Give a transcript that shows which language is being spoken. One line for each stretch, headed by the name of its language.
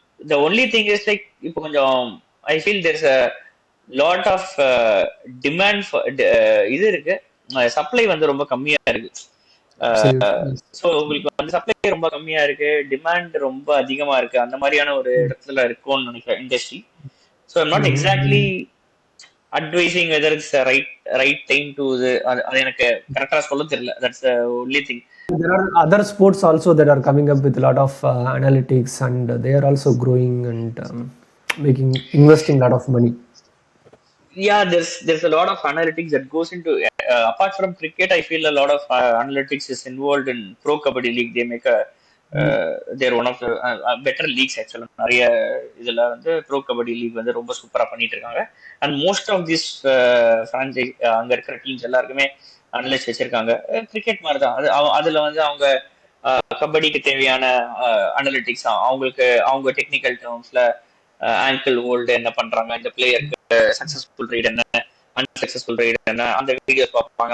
English: The only thing is like
Tamil: இப்போ கொஞ்சம்
English: I feel there is a lot of demand for
Tamil: இது இருக்கு, supply வந்து ரொம்ப கம்மியா இருக்கு. ஸோ உங்களுக்கு வந்து சப்ளை ரொம்ப கம்மியா இருக்கு, டிமாண்ட் ரொம்ப அதிகமா இருக்கு, அந்த மாதிரியான ஒரு இடத்துல இருக்கும்னு நினைக்கிறேன் industry.
English: so I'm not exactly advising whether it's the right time to
Tamil: அது எனக்கு கரெக்டா சொல்ல தெரியல.
English: That's the only thing. There are other sports also that are coming up with a lot of analytics and they are also growing and investing a lot of money. Yeah, there's a lot of analytics that goes into apart from cricket. I feel a lot of analytics is involved in Pro Kabaddi League. They make a they're one of better leagues
Tamil: ஆக்சுவலாக. நிறைய இதில் வந்து bro kabaddi league வந்து ரொம்ப சூப்பராக பண்ணிட்டு இருக்காங்க.
English: and most of this franchise
Tamil: அங்கே இருக்கிற டீம்ஸ் எல்லாருக்குமே அனலிஸ்ட் வச்சிருக்காங்க. கிரிக்கெட் மாதிரி தான் அது. அதில் வந்து அவங்க கபடிக்கு தேவையான அனலிட்டிக்ஸ் அவங்களுக்கு அவங்க டெக்னிக்கல் டேர்ம்ஸ்ல ஆங்கிள் ஹோல்டு என்ன பண்றாங்க, இந்த பிளேயருக்கு சக்சஸ்ஃபுல் ரைட் என்ன, அன்சக்சஸ்ஃபுல் ரைட் என்ன, அந்த வீடியோஸ் பார்ப்பாங்க.